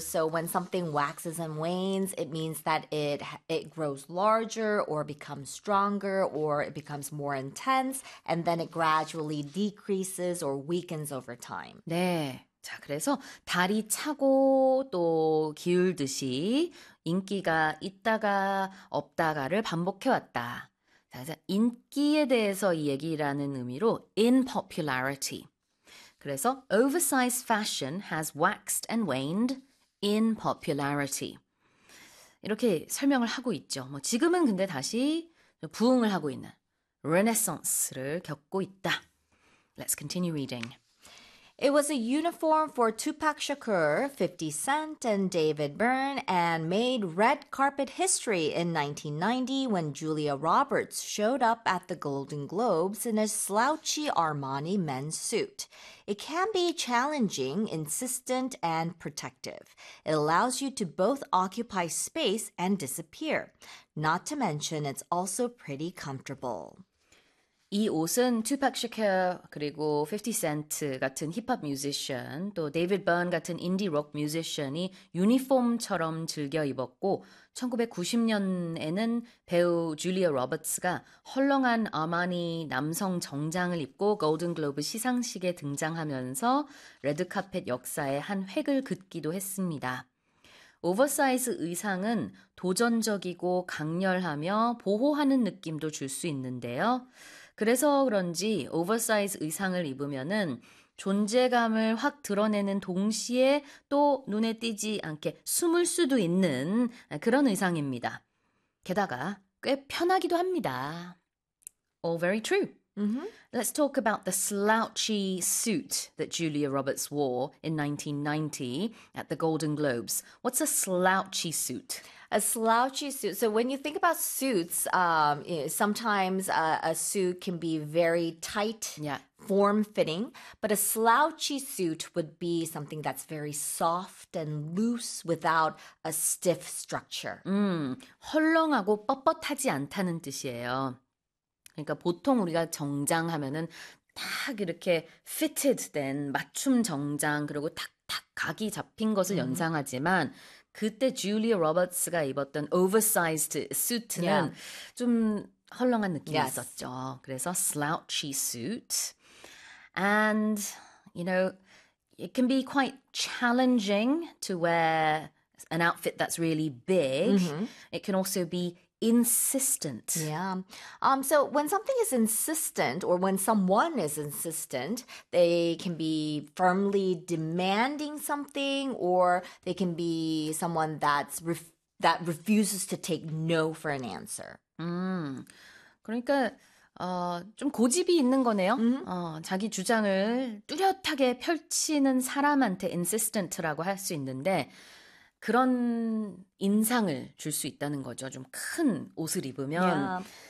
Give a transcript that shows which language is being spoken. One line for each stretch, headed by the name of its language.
English: So when something waxes and wanes, it means that it grows larger or becomes stronger or it becomes more intense, and then it gradually decreases or weakens over time.
Korean: 네. 자, 그래서 달이 차고 또 기울듯이 인기가 있다가 없다가를 반복해 왔다. 인기에 대해서 얘기라는 의미로
English: in popularity. 그래서 oversized fashion has waxed and waned in popularity.
Korean: 이렇게 설명을 하고 있죠. 뭐 지금은 근데 다시 부흥을 하고 있는 레네상스를 겪고 있다.
English: Let's continue reading. It was a uniform for Tupac Shakur, 50 Cent, and David Byrne, and made red carpet history in 1990 when Julia Roberts showed up at the Golden Globes in a slouchy Armani men's suit. It can be challenging, insistent, and protective. It allows you to both occupy space and disappear. Not to mention, it's also pretty comfortable.
Korean: 이 옷은 투팍 샤커 그리고 50센트 같은 힙합 뮤지션 또 데이비드 번 같은 인디 록 뮤지션이 유니폼처럼 즐겨 입었고 1990년에는 배우 줄리아 로버츠가 헐렁한 아마니 남성 정장을 입고 골든 글로브 시상식에 등장하면서 레드카펫 역사에 한 획을 긋기도 했습니다. 오버사이즈 의상은 도전적이고 강렬하며 보호하는 느낌도 줄 수 있는데요. 그래서 그런지 오버사이즈 의상을 입으면은 존재감을 확 드러내는 동시에 또 눈에 띄지 않게 숨을 수도 있는 그런 의상입니다. 게다가 꽤 편하기도 합니다.
English: All very true. Mm-hmm. Let's talk about the slouchy suit that Julia Roberts wore in 1990 at the Golden Globes. What's a slouchy suit? A slouchy suit. So when you think about suits, sometimes a suit can be very tight, yeah. form-fitting. But a slouchy suit would be something that's very soft and loose without a stiff structure.
Korean: 헐렁하고 뻣뻣하지 않다는 뜻이에요. 그러니까 보통 우리가 정장 하면은 딱 이렇게 fitted 된 맞춤 정장 그리고 탁탁 각이 잡힌 것을 연상하지만 그때 줄리아 로버츠가 입었던 oversized suit는
English: yeah.
Korean: 좀 헐렁한 느낌이
English: yes.
Korean: 있었죠. 그래서 slouchy suit.
English: And, you know, it can be quite challenging to wear an outfit that's really big. Mm-hmm. It can also be insistent. Yeah. So when something is insistent or when someone is insistent, they can be firmly demanding something or they can be someone that's that refuses to take no for an answer.
Korean: 그러니까 좀 고집이 있는 거네요.
English: Mm-hmm.
Korean: 자기 주장을 뚜렷하게 펼치는 사람한테 insistent라고 할 수 있는데 그런 인상을 줄 수 있다는 거죠. 좀 큰 옷을 입으면